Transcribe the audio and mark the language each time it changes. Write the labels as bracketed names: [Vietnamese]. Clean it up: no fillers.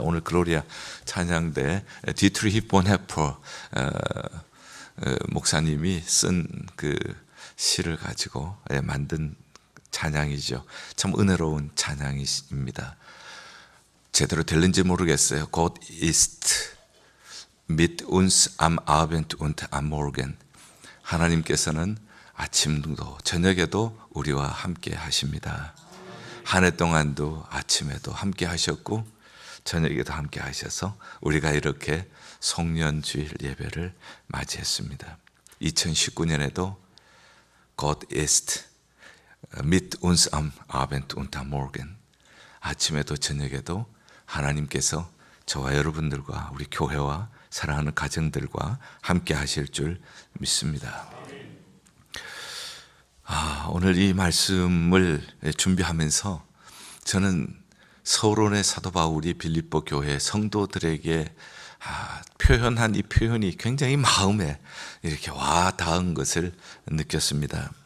[Korean] 오늘 글로리아 찬양대 디트리히 보네퍼 목사님이 쓴 그 시를 가지고 만든 찬양이죠. 참 은혜로운 찬양입니다. 제대로 들린지 모르겠어요. [German] Gott ist mit uns am Abend und am Morgen. [Korean] 하나님께서는 아침도 저녁에도 우리와 함께 하십니다. 한 해 동안도 아침에도 함께 하셨고 저녁에도 함께 하셔서 우리가 이렇게 송년주일 예배를 맞이했습니다. [German] 2019년에도 Gott ist mit uns am Abend und am Morgen. [Korean] 아침에도 저녁에도 하나님께서 저와 여러분들과 우리 교회와 사랑하는 가정들과 함께 하실 줄 믿습니다. 오늘 이 말씀을 준비하면서 저는 서론의 사도 바울이 빌립보 교회 성도들에게 표현한 이 표현이 굉장히 마음에 이렇게 와 닿은 것을 느꼈습니다.